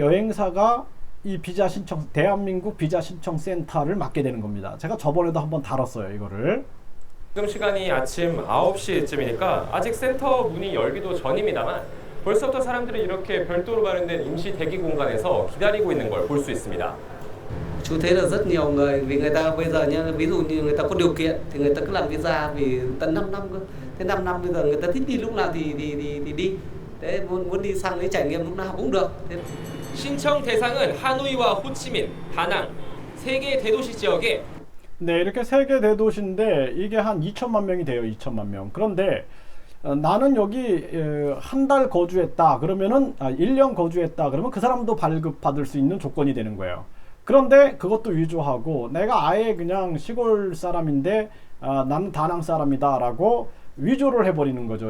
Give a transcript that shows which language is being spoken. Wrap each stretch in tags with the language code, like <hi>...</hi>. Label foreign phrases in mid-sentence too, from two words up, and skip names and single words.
<ko>여행사가 이 대한민국 비자 신청 센터를 맡게 되는 겁니다. 제가 저번에도 한번 다뤘어요, 이거를. 지금 시간이 아침 9시쯤이니까 아직 센터 문이 열기도 전입니다만 벌써부터 사람들이 이렇게 별도로 마련된 임시 대기 공간에서 기다리고 있는 걸 볼 수 있습니다.</ko> <vi>Chú thấy là rất nhiều người vì người ta bây giờ nhá, ví dụ như người ta có điều kiện thì người ta cứ làm visa vì tận 5 năm cơ. Thế 5 năm bây giờ người ta thích đi lúc nào thì đi. Thế muốn đi sang đấy trải nghiệm lúc nào cũng được. Thế</vi> <ko>신청 대상은 하노이와 호치민, 다낭 세 개 대도시 지역에 네, 이렇게 세 개 대도시인데 이게 한 2천만 명이 돼요. 2천만 명. 그런데 나는 여기 한 달 거주했다. 그러면은 1년 거주했다. 그러면 그 사람도 발급받을 수 있는 조건이 되는 거예요. 그런데 그것도 위조하고 내가 아예 그냥 시골 사람인데 나는 다낭 사람이다라고 위조를 해버리는 거죠.</ko>